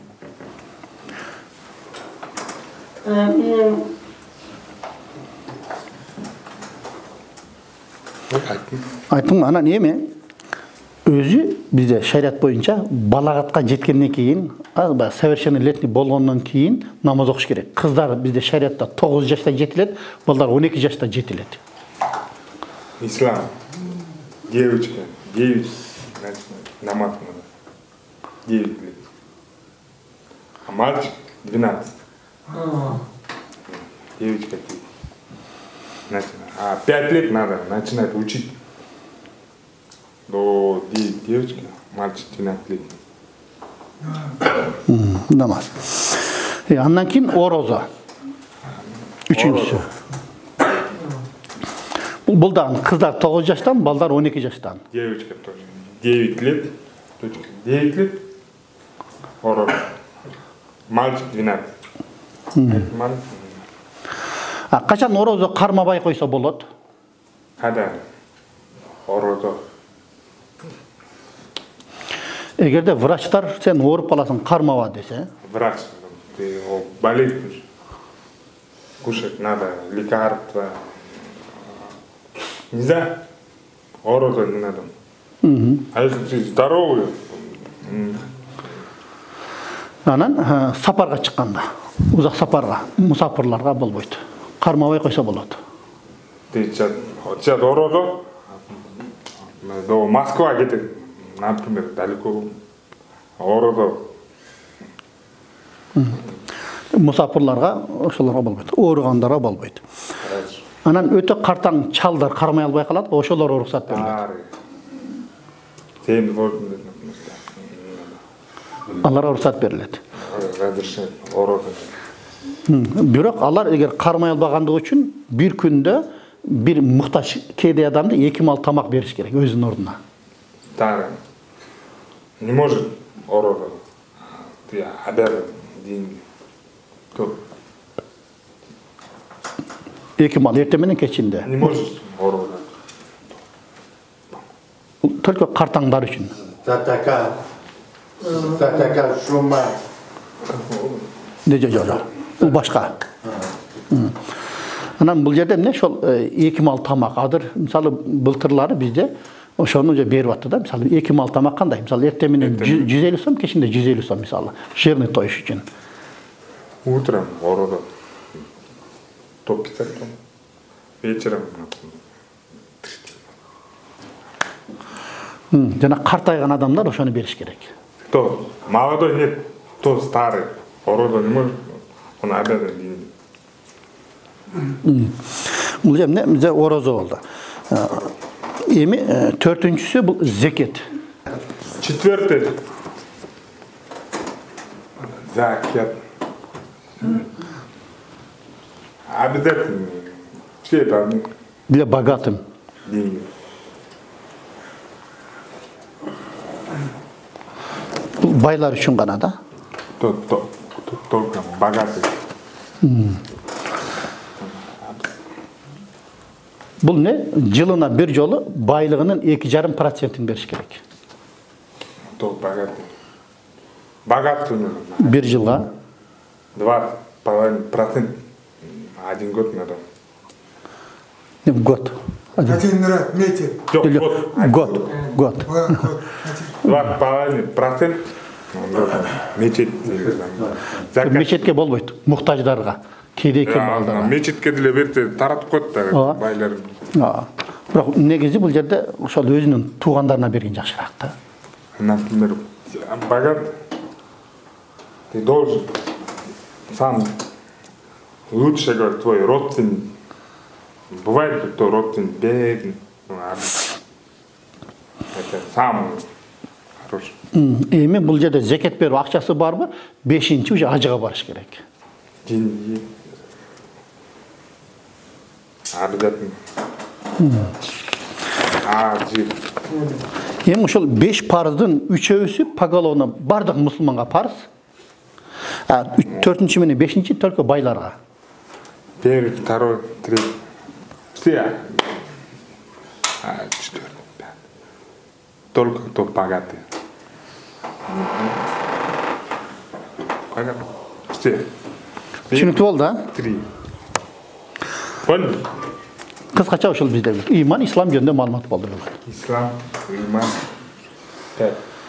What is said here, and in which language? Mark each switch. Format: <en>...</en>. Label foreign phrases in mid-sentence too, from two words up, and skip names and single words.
<ky>Айттым, анан эми өзү бизде шарият боюнча балагатка жеткенден кийин, совершеннолетний болгондон кийин намаз окуш керек. Кыздар бизде шариятта 9 жашта жетилет, балдар 12 жашта жетилет. Ислам.</ky> <ru>Девочка. 9 намаз надо. 9 лет. А мальчик 12. Девочка 9. А 5 лет надо начинать учить. До девочки, мальчик 12 лет.</ru> <ky>Намаз. Андан кийин орозо. Үчүнчүсү. Бул дагы кыздар 9 жаштан, балдар 12 жаштан.</ky> <ru>Девочка тоже. 9 лет. 9 лет. Орозо. Мальчик 12. Мальчик.</ru> <ky>А качан орозо кармабай койсо болот?</ky> <ru>Когда орозо</ru> <ky>Эгерде врачтар сен ооруп каласың, кармаба десе,</ky> <ru>Врач. Ты болеешь. Кушать надо, лекарства. Нельзя. Орода не надо. А если ты здоровый,</ru> <ky>анан сапарга чыкканда, узак сапарга, мусафирларга болбойт. Кармабай койсо болот.</ky> <ru>ты сейчас орода, до Москвы где-то, например, далеко. Орода.</ru> <ky>Мусафирларга ошолорго болбойт. Ооругандарга болбойт. Анан өтө картаң чалдар кармай албай калат, ошолор уруксат берилет. Сен болдun. Аларга уруксат берилет.</ky> <ru>Разрешение орода.</ru> <ky>Бирок алар эгер кармай албагандыгы үчүн бир күндө бир муктаж кедей адамды 2 мал тамак бериш керек өзүнүн ордуна.</ky> <ru>Старый. Не может орода. Ты обязан деньги. Кто?</ru> <ky>2 мал эртең менен кечинде.</ky> <ru>Не можешь орода.</ru> <ky>Только картаңдар үчүн. Татака шума. Жок. Бул башка. Анан бул жерде эмне ошол 2 мал тамак адыр, мисалы былтырлары бизде ошону же берип атты да. Мисалы 2 мал тамак кандай? Мисалы эртең менен 150 сом, кечинде 150 сом мисалы. Жирный тоюш үчүн.</ky> <ru>Утром орода. 150 сом. Вечером.</ru> <ky>Жана картайган адамдар ошону бериш керек.</ky> <ru>Кто? Молодой нет, кто старый. Орода не может. Он обязан деньги.</ru> <ky>Бул эмне? Бизде орозо болду. Эми төртүнчүсү бул зекет.</ky> <ru>Четвертый. Закят. Обязательно. Все должны Для богатым. деньги.</ru> <ky>Бул байлар үчүн гана да.</ky> <ru>Только богатый.</ru> <ky>Бул не? Жылына бир жолу байлыгынын 2,5% бериш керек.</ky> <ru>Только богатый. Богатый нужно.</ru> <ky>Бир жылга</ky> <ru>2,5%. 1 год надо. год. 1 раз месяц. Год. 2,5%. Мечет.</ru> <ky>Мечетке болбойт. Муктаждарга. Кедей кемалдарга. Мечетке деле берсе таратып коет да байлар. Бирок негизи бул жерде ошол өзүнүн туугандарына берген жакшыраак да.</ky> <ru>Например, богат, ты должен сам лучше говорить твой родственник. Бывает, что родственник бедный. Это самый хороший.</ru> <ky>Эми бул жерде зекет берүү акчасы барбы? 5-чи уже ажыга барыш керек.</ky> <ru>Деньги. Обязательно.</ru> <ky>Ажы. Эми ошол 5 парыздын 3-өсү поголовно бардык мусулманга парыз. 4-чү менен 5-чи только байларга.</ky> <ru>Первый, второй, третий. Все. 4, 5. Только кто богатый. Богатый. Все.</ru> <ky>Түшүнүктүү болду, а?</ky> <ru>3. Понял?</ru> <ky>Кыскача ошол бизде иман, ислам жөнүндө маалымат болду. Ислам, иман, 5.</ky>